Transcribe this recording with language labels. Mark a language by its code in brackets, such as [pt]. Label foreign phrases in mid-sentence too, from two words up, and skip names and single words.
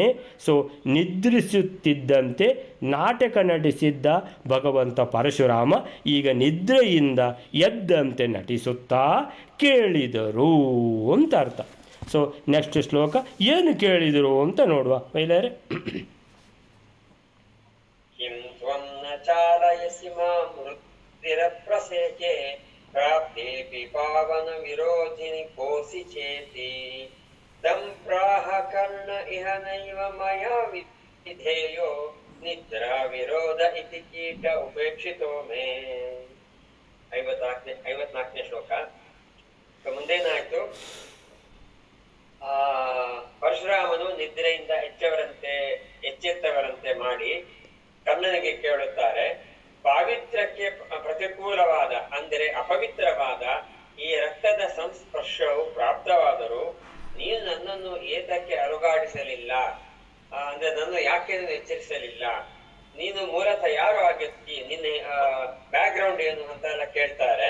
[kn] ಸೊ ನಿದ್ರಿಸುತ್ತಿದ್ದಂತೆ ನಾಟಕ ನಡೆಸಿದ್ದ ಭಗವಂತ ಪರಶುರಾಮ ಈಗ ನಿದ್ರೆಯಿಂದ ಎದ್ದಂತೆ ನಟಿಸುತ್ತಾ ಕೇಳಿದರು ಅಂತ ಅರ್ಥ. ಸೊ ನೆಕ್ಸ್ಟ್ ಶ್ಲೋಕ ಏನು ಕೇಳಿದರು ಅಂತ ನೋಡುವ ಮಹಿಳೆಯರೇ. [sa] किं त्वं न चालयसि मां वृत्तिरप्रसेके प्राप्तेऽपि पावनविरोधिनि कोऽसि चेति तं प्राह कर्ण इह नैव मया विधेयो निद्राविरोध इति कीट उपेक्षितो मे. [kn] 54ನೇ ಶ್ಲೋಕ. ಮುಂದೇನಾಯ್ತು? ಪರಶುರಾಮನು ನಿದ್ರೆಯಿಂದ ಎಚ್ಚೆತ್ತವರಂತೆ ಮಾಡಿ ಕರ್ಣನಿಗೆ ಕೇಳುತ್ತಾರೆ, ಪಾವಿತ್ರ್ಯಕ್ಕೆ ಪ್ರತಿಕೂಲವಾದ ಅಂದರೆ ಅಪವಿತ್ರವಾದ ಈ ರಕ್ತದ ಸಂಸ್ಪರ್ಶವು ಪ್ರಾಪ್ತವಾದರೂ ನೀನು ನನ್ನನ್ನು ಏತಕ್ಕೆ ಅಲುಗಾಡಿಸಲಿಲ್ಲ, ಅಂದ್ರೆ ನನ್ನ ಯಾಕೆ ಎಚ್ಚರಿಸಲಿಲ್ಲ, ನೀನು ಮೂಲತಃ ಯಾರು ಆಗಿರ್ತಿ, ನಿನ್ನ [en] back ground [kn] ಏನು ಅಂತ ಎಲ್ಲ ಕೇಳ್ತಾರೆ.